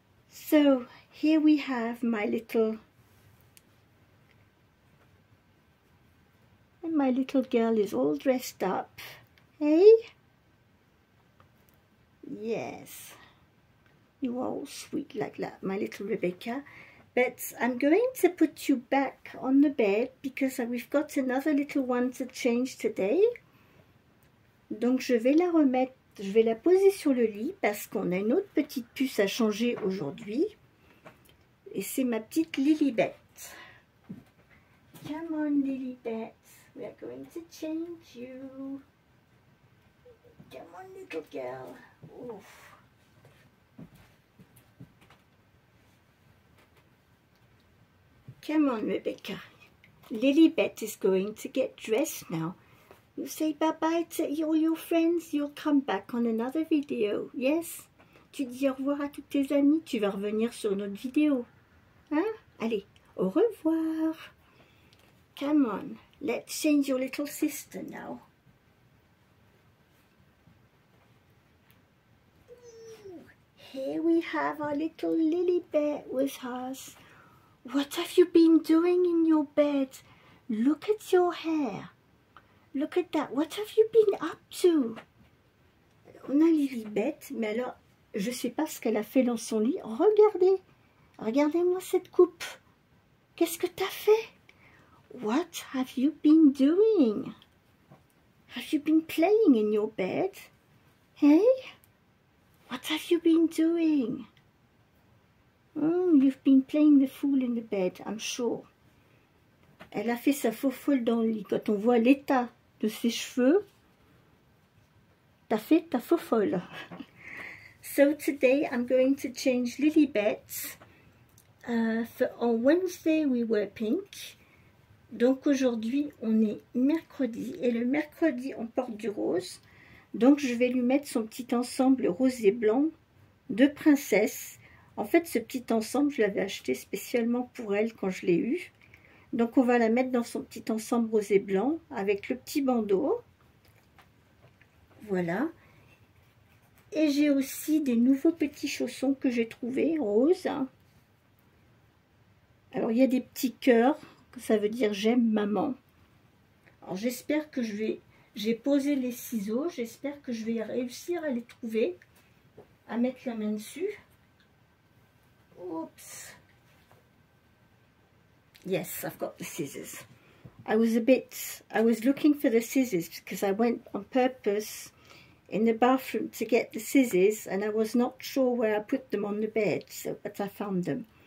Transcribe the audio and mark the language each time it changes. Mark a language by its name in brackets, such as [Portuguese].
[English] So here we have my little girl is all dressed up. Hey? Yes. You are all sweet like that, my little Rebecca. But I'm going to put you back on the bed because we've got another little one to change today. [French] Donc je vais la remettre, je vais la poser sur le lit parce qu'on a une autre petite puce à changer aujourd'hui. Et c'est ma petite Lilibet. [English] Come on, Lilibet. We are going to change you. Come on, little girl. Oof. Come on, Rebecca. Lilibet is going to get dressed now. You say bye-bye to all your friends. You'll come back on another video. Yes? [French] Tu dis au revoir à toutes tes amies. Tu vas revenir sur notre vidéo. Hein? Allez, au revoir. [English] Come on. Let's change your little sister now. Here we have our little Lilibet with us. What have you been doing in your bed? Look at your hair. Look at that. What have you been up to? [French] On a Lilibet, mais alors, je ne sais pas ce qu'elle a fait dans son lit. Regardez. Regardez-moi cette coupe. Qu'est-ce que tu as fait? [English] What have you been doing? Have you been playing in your bed? Hey? What have you been doing? Oh, you've been playing the fool in the bed, I'm sure. [French] Elle a fait sa faux folle dans le lit. Quand on voit l'état de ses cheveux, t'as fait ta faux folle. [English] So today I'm going to change Lilibet. On Wednesday we were pink. [French] Donc aujourd'hui on est mercredi. Et le mercredi on porte du rose. Donc je vais lui mettre son petit ensemble rose et blanc de princesse. En fait, ce petit ensemble, je l'avais acheté spécialement pour elle quand je l'ai eu. Donc, on va la mettre dans son petit ensemble rose et blanc avec le petit bandeau. Voilà. Et j'ai aussi des nouveaux petits chaussons que j'ai trouvés, roses. Alors, il y a des petits cœurs, ça veut dire j'aime maman. Alors, j'espère que j'ai posé les ciseaux, j'espère que je vais réussir à les trouver, à mettre la main dessus. [English] Oops. Yes, I've got the scissors. I was looking for the scissors because I went on purpose in the bathroom to get the scissors and I was not sure where I put them on the bed, but I found them.